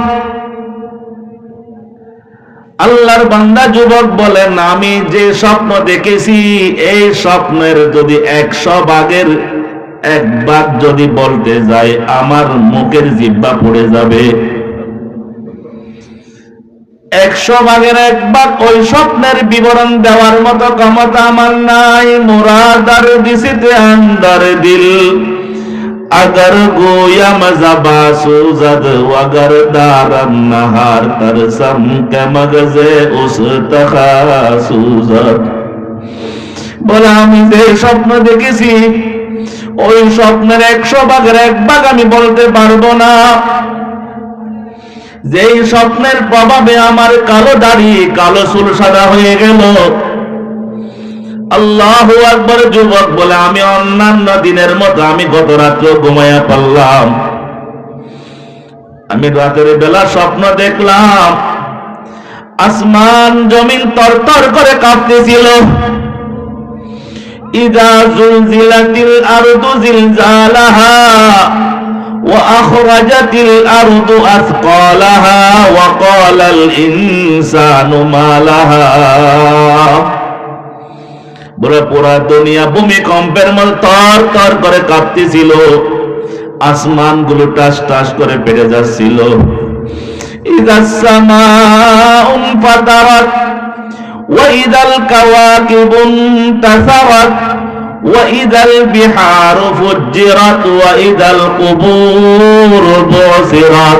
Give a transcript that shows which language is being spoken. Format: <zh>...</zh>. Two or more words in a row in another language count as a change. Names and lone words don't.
<bn>আল্লাহর বান্দা যুবক বলেন, আমি যে স্বপ্ন দেখেছি, এই স্বপ্নের যদি 100 ভাগের 1 ভাগ যদি বলতে যাই, আমার মুখের জিহ্বা পড়ে যাবে। 100 ভাগের 1 ভাগ ওই স্বপ্নের বিবরণ দেওয়ার মতো ক্ষমতা আমার নাই।</bn> <fa>مرا دردیست اندر دل, اگر گویم زبان سوزد وگر دارم نهان ترسم که مغز استخوان سوزد.</fa> <bn>বলে, আমি যে স্বপ্ন দেখেছি, ওই স্বপ্নের 100 ভাগের 1 ভাগ আমি বলতে পারবো না। যেই স্বপ্নের প্রভাবে আমার কালো দাড়ি কালো চুল সাদা হয়ে গেল।</bn> <ar>الله أكبر.</ar> <bn>যুবক বলে, আমি অন্যান্য দিনের মতো আমি গত রাত্রে ঘুমাইয়া পড়লাম। আমি রাতের বেলা স্বপ্ন দেখলাম আসমান জমিন তরতর করে কাঁপতেছিল।</bn> <ar>إذا زلزلت الأرض زلزالها وأخرجت الأرض أثقالها وقال الإنسان ما لها.</ar> <bn>পুরা দুনিয়া ভূমিকম্পের মতো তরতর করে কাঁপতেছিল, আসমানগুলো টাস টাস করে পেরে যাচ্ছিল।</bn> <ar>إذا السماء انفطرت وإذا الكواكب انتثرت وإذا البحار فجرت وإذا القبور بعثرت.</ar>